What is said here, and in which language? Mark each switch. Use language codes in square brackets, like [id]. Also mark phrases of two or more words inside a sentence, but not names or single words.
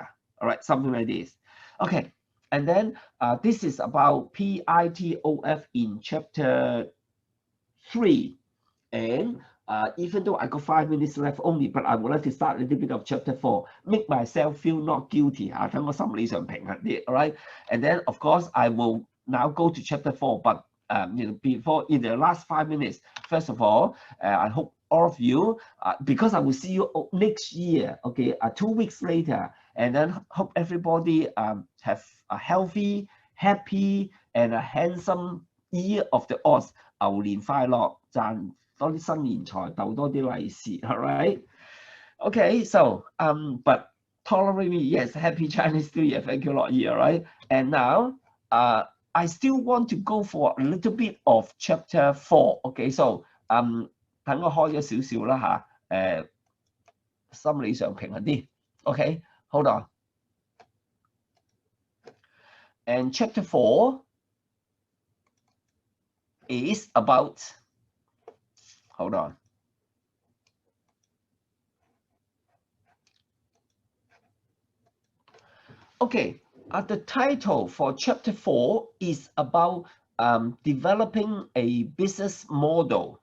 [en] All right, something like this. Okay, and then this is about PITOF in chapter 3. And even though I got 5 minutes left only, but I would like to start a little bit of chapter 4. Make myself feel not guilty. [yue] 等我心理上平衡啲 [en] all right? And then of course I will now go to chapter 4. But before, in the last 5 minutes, first of all, I hope all of you, because I will see you next year, okay, 2 weeks later, and then hope everybody have a healthy, happy, and a handsome year of the odds. [yue] 牛年快樂，賺多啲新年財，鬥多啲利是 [en] all right? Okay, so but tolerate me, yes, happy Chinese New Year, thank you, Lord, all right? And now I still want to go for a little bit of chapter 4. Okay, so [yue] 等我開咗少少啦嚇，心理上平衡啲。 [en] Okay, hold on. And chapter 4 is about, hold on. Okay, the title for chapter 4 is about developing a business model.